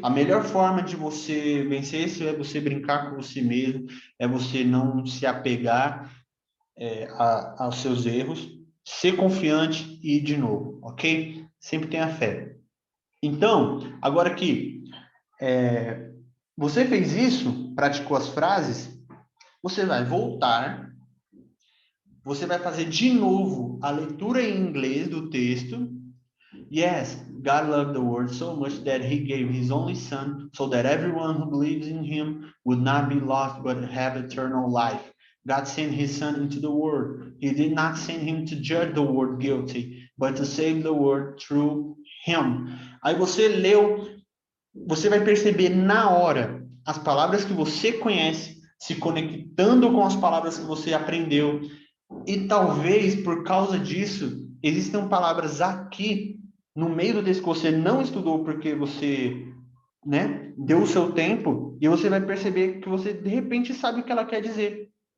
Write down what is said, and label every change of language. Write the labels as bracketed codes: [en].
[pt] A melhor forma de você vencer isso é você brincar com você mesmo, é você não se apegar aos seus erros, ser confiante e ir de novo, ok? Sempre tenha fé. Então, agora que você fez isso, praticou as frases, você vai voltar, você vai fazer de novo a leitura em inglês do texto. [en] Yes, God loved the world so much that he gave his only son so that everyone who believes in him would not be lost but have eternal life. God sent his son into the world. He did not send him to judge the world guilty, but to save the world through him. [pt] Aí você leu, você vai perceber na hora as palavras que você conhece se conectando com as palavras que você aprendeu. E talvez por causa disso existam palavras aqui no meio do texto que você não estudou porque você, né, deu o seu tempo e você vai perceber que você de repente sabe o que ela quer dizer.